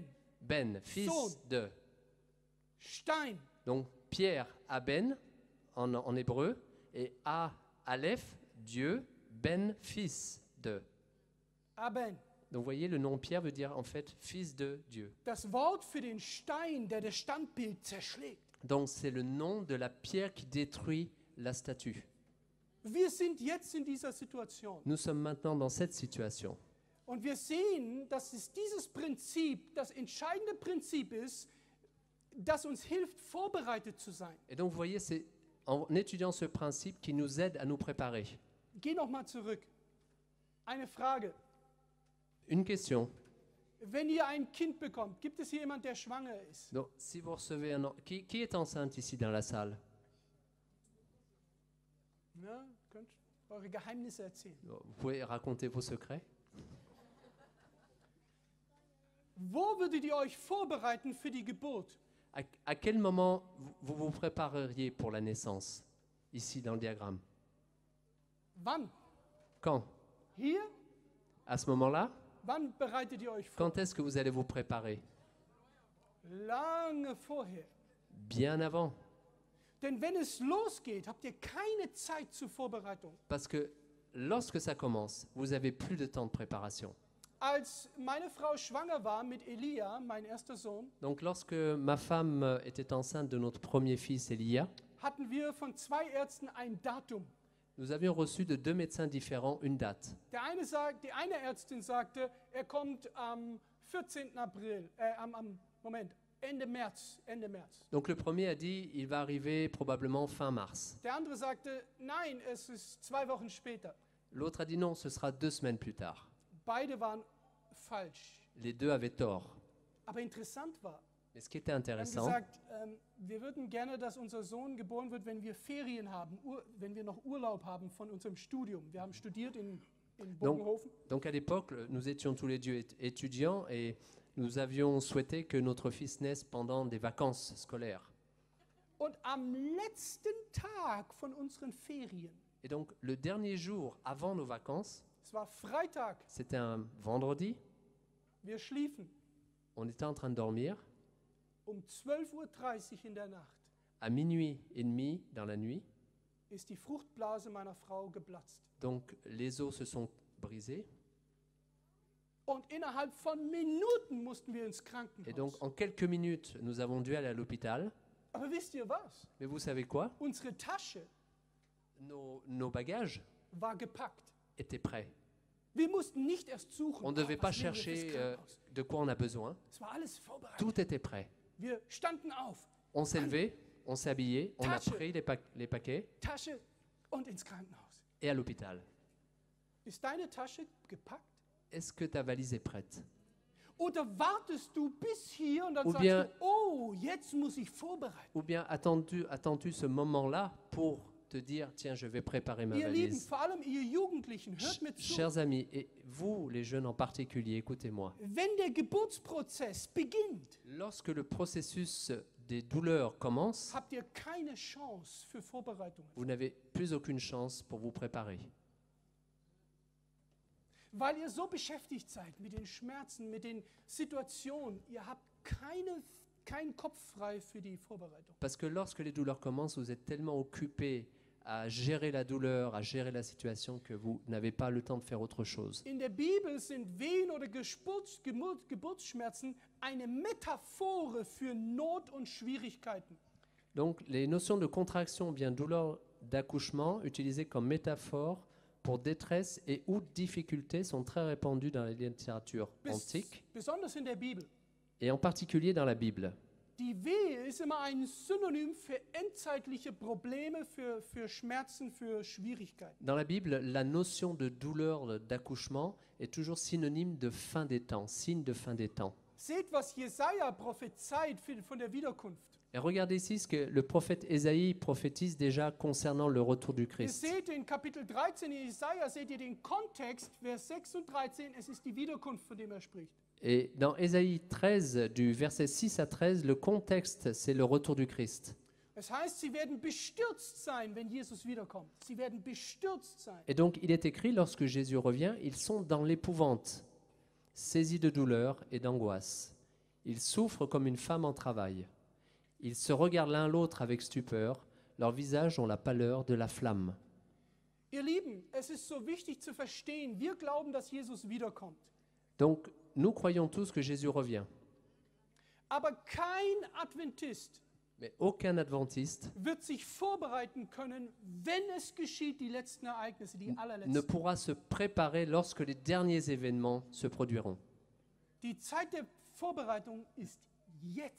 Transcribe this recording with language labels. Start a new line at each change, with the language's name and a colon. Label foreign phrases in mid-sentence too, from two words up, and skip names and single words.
French: Ben, fils
German: Sohn.
French: de.
German: Stein.
French: Donc Pierre, Aben en hébreu. Et A, Aleph, Dieu. Ben, fils de. Aben. Donc vous voyez, le nom Pierre veut dire en fait fils de Dieu.
German: Das Wort für den Stein, der das Standbild zerschlägt.
French: Donc c'est le nom de la pierre qui détruit la statue.
German: Wir sind jetzt in dieser Situation.
French: Nous sommes maintenant dans cette situation.
German: Und wir sehen, dass es dieses Prinzip, das entscheidende Prinzip ist, das uns hilft, vorbereitet zu sein.
French: Et donc vous voyez, c'est en étudiant ce principe qui nous aide à nous préparer.
German: Geh nochmal zurück. Eine Frage.
French: Une question.
German: Wenn ihr ein Kind bekommt, gibt es hier jemand, der schwanger ist?
French: Donc si vous recevez qui est enceinte ici dans la salle?
German: Ja, könnt eure Geheimnisse erzählen.
French: Vous pouvez raconter vos secrets.
German: Wo würdet ihr euch vorbereiten für die Geburt?
French: À quel moment vous vous prépareriez pour la naissance, ici dans le diagramme?
German: Wann?
French: Quand?
German: Hier?
French: À ce moment-là?
German: Wann bereitet ihr euch vor?
French: Quand est-ce que vous allez vous préparer?
German: Lange vorher.
French: Bien avant.
German: Denn wenn es losgeht, habt ihr keine Zeit zur Vorbereitung.
French: Parce que lorsque ça commence, vous n'avez plus de temps de préparation.
German: Als meine Frau schwanger war mit Elia, mein erster Sohn,
French: Donc lorsque ma femme était enceinte de notre premier fils, Elia,
German: hatten wir von 2 Ärzten ein Datum.
French: nous avions reçu de 2 médecins différents une date.
German: Die eine Ärztin sagte, er kommt am 14. April, Ende März.
French: Donc le premier a dit, il va arriver probablement fin mars.
German: Der andere sagte, nein, es ist 2 Wochen später.
French: L'autre a dit non, ce sera 2 semaines plus tard.
German: Beide waren falsch.
French: Les deux avaient tort.
German: Aber interessant war,
French: Mais ce qui était
German: wir haben
French: intéressant,
German: gesagt, wir würden gerne, dass unser Sohn geboren wird, wenn wir Ferien haben, wenn wir noch Urlaub haben von unserem Studium. Wir haben studiert in Bogenhofen.
French: donc à l'époque, nous étions tous les deux étudiants et nous avions souhaité que notre fils naisse pendant des vacances scolaires.
German: Und am letzten Tag von unseren Ferien,
French: Et donc le dernier jour avant nos vacances,
German: es war Freitag,
French: c'était un vendredi,
German: wir schliefen
French: on était en train de dormir.
German: um 12:30 Uhr in der Nacht.
French: À minuit et demi dans la nuit,
German: Ist die Fruchtblase meiner Frau geplatzt.
French: donc les os se sont brisés.
German: Und innerhalb von Minuten mussten wir ins
French: Et
German: Krankenhaus.
French: donc en quelques minutes, nous avons dû aller à l'hôpital.
German: Aber wisst ihr was?
French: Mais vous savez quoi?
German: Unsere Tasche
French: Nos bagages
German: war gepackt.
French: étaient prêts.
German: Wir mussten nicht erst suchen.
French: On ne devait pas
German: was nehmen wir fürs
French: chercher
German: Krankenhaus?
French: de quoi on a besoin.
German: Es war alles vorbereitet.
French: Tout était prêt.
German: Wir standen auf,
French: On s'est levé, on s'est habillé, on a
German: Tasche.
French: pris les paquets
German: Tasche und ins Krankenhaus.
French: et à l'hôpital.
German: Ist deine Tasche gepackt?
French: Est-ce que ta valise est prête?
German: Oder wartest du bis hier und dann
French: Ou
German: sagst
French: bien-
German: du, oh, jetzt muss ich vorbereiten.
French: Ou bien attends-tu ce moment-là pour te dire, tiens, je vais préparer ma
German: Ihr Lieben,
French: valise?
German: vor allem ihr Jugendlichen, hört mir zu.
French: Chers amis, et vous, les jeunes en particulier, écoutez-moi.
German: Wenn der Geburtsprozess beginnt,
French: Lorsque le processus des douleurs commence,
German: habt ihr keine Chance für Vorbereitungen.
French: vous n'avez plus aucune chance pour vous préparer.
German: Weil ihr so beschäftigt seid mit den Schmerzen, mit den Situationen, ihr habt keinen Kopf frei für die Vorbereitung.
French: Parce que lorsque les douleurs commencent, vous êtes tellement occupé à gérer la douleur, à gérer la situation, que vous n'avez pas le temps de faire autre chose.
German: In der Bibel sind Wehen oder Geburtsschmerzen eine Metaphore für Not und Schwierigkeiten.
French: Donc les notions de contraction ou bien douleur d'accouchement utilisées comme métaphore pour détresse et ou difficulté sont très répandues dans la littérature antique
German: Besonders in der Bibel.
French: et en particulier dans la Bible.
German: Die Wehe ist immer ein Synonym für endzeitliche Probleme, für Schmerzen, für Schwierigkeiten.
French: Dans la Bible, la notion de douleur d'accouchement est toujours synonyme de fin des temps, signe de fin des temps.
German: Seht, was Jesaja prophezeit von der Wiederkunft.
French: Et regardez ici ce que le prophète Ésaïe prophétise déjà concernant le retour du
German: Ihr
French: Christ.
German: seht in Kapitel 13 in Jesaja, seht ihr den Kontext, Vers 6 und 13, es ist die Wiederkunft, von dem spricht.
French: Et dans Ésaïe 13, du verset 6 à 13, le contexte, c'est le retour du Christ.
German: Es heißt, sie werden bestürzt sein, wenn Jesus wiederkommt. Sie werden bestürzt sein.
French: Et donc, il est écrit, lorsque Jésus revient, ils sont dans l'épouvante, saisis de douleur et d'angoisse. Ils souffrent comme une femme en travail. Ils se regardent l'un l'autre avec stupeur. Leurs visages ont la pâleur de la flamme.
German: Ihr Lieben, es ist so wichtig zu verstehen, wir glauben, dass Jesus wiederkommt.
French: Donc, nous croyons tous que Jésus revient.
German: Aber kein Adventist
French: Mais aucun adventiste
German: wird sich vorbereiten können, wenn es geschieht, die letzten Ereignisse, die
French: ne
German: allerletzten.
French: pourra se préparer lorsque les derniers événements se produiront.
German: Die Zeit der Vorbereitung ist jetzt.